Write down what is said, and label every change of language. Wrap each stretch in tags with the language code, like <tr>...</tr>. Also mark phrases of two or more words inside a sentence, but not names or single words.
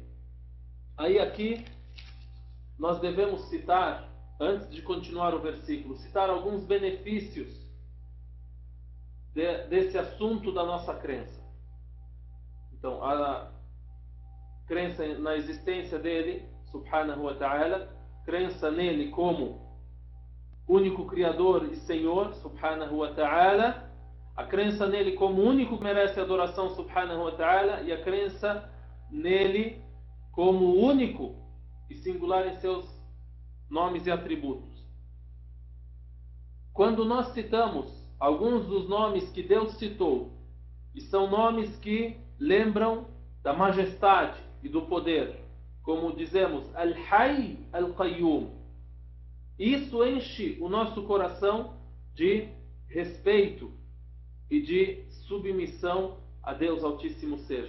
<pt>Aí aqui nós devemos citar, antes de continuar o versículo, citar alguns benefícios desse assunto da nossa crença. Então, a crença na existência dele,</pt> <ar>سبحانه وتعالى,</ar> <pt>crença nele como único Criador e Senhor,</pt> <ar>سبحانه وتعالى,</ar> <pt>A crença nele como único que merece adoração,</pt> <ar>سبحانه وتعالى,</ar> <pt>e a crença nele como único e singular em seus nomes e atributos. Quando nós citamos alguns dos nomes que Deus citou, e são nomes que lembram da majestade e do poder, como dizemos,</pt> <ar>الحي القيوم,</ar> <pt>isso enche o nosso coração de respeito e de submissão a Deus Altíssimo seja.</pt>